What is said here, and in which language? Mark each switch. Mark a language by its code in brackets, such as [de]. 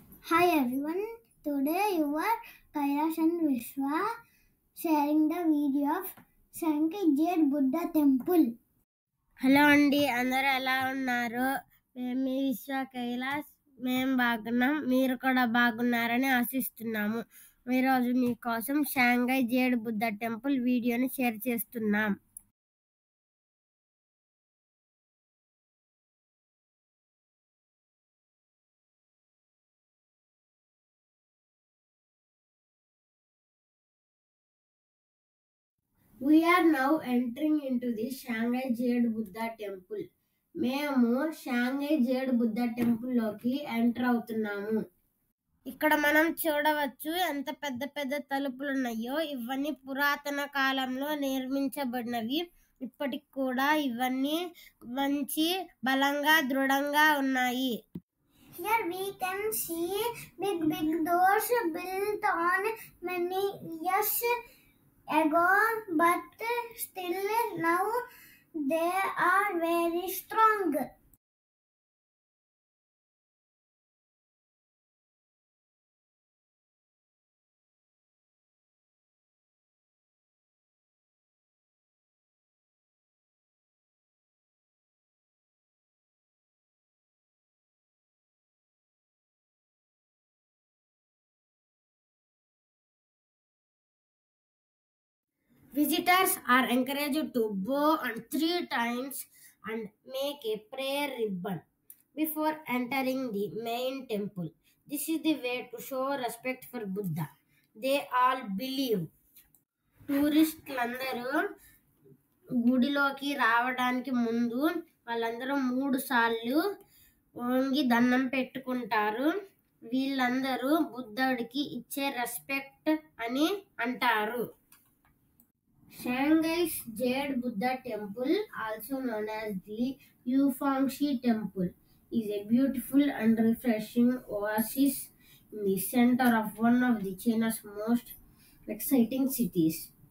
[en] Hi everyone, today you are Kailash and Vishwa sharing the video of Shankar Jade Buddha Temple. [te] Hello అండి, అందరూ ఎలా ఉన్నారు? మేము మీ విశ్వ కైలాస్. మేము బాగున్నాం, మీరు కూడా బాగున్నారని ఆశిస్తున్నాము. ఈరోజు మీకోసం షాంఘై జేడ్ బుద్ధ టెంపుల్ వీడియోని షేర్ చేస్తున్నాం. [en] We are now entering into the Shanghai Jade Buddha Temple. [te] మేము షాంఘై జేడ్ బుద్ధ టెంపుల్ లోకి ఎంటర్ అవుతున్నాము. ఇక్కడ మనం చూడవచ్చు ఎంత పెద్ద పెద్ద తలుపులు ఉన్నాయో. ఇవన్నీ పురాతన కాలంలో నిర్మించబడినవి. ఇప్పటికి కూడా ఇవన్నీ మంచి బలంగా దృఢంగా ఉన్నాయి. [en] Here we can see big doors built on many years ago, but still now they are very strong. Visitors are encouraged to bow 3 times and make a prayer ribbon before entering the main temple. This is the way to show respect for Buddha. They all believe. [te] టూరిస్టులందరూ గుడిలోకి రావడానికి ముందు వాళ్ళందరూ 3 సార్లు వంగి దండం పెట్టుకుంటారు. వీళ్ళందరూ బుద్ధుడికి ఇచ్చే రెస్పెక్ట్ అని అంటారు. [en] Shanghai's Jade Buddha Temple, also known as the Yufangshi Temple, is a beautiful and refreshing oasis in the center of one of China's most exciting cities.